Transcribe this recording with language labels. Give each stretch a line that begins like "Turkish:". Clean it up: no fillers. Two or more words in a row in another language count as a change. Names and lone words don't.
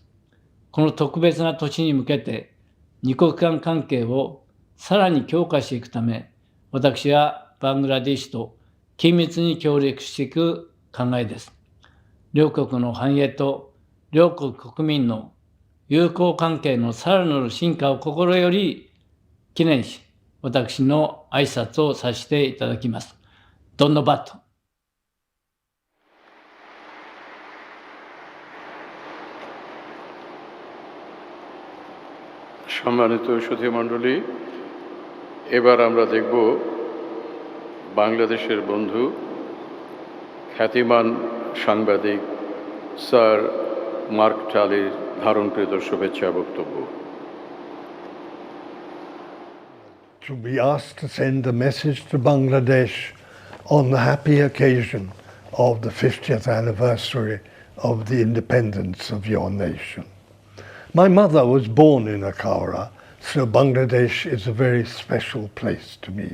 Japanese: この特別な年に向けて、二国間関係をさらに強化していくため、私はバングラデシュと緊密に協力していく考えです。両国の繁栄と両国国民の友好関係のさらなる進化を心より記念し、私の挨拶をさせていただきます。ドンノバット。
Bangla: সম্মানিত সুধীমণ্ডলী, এবার আমরা দেখব বাংলাদেশের বন্ধু খ্যাতিমান সাংবাদিক স্যার মার্ক টালির ধারণকৃত শুভেচ্ছা বক্তব্য।
English: To be asked to send a message to Bangladesh on the happy occasion of the 50th anniversary of the independence of your nation. My mother was born in Ankara, so Bangladesh is a very special place to me.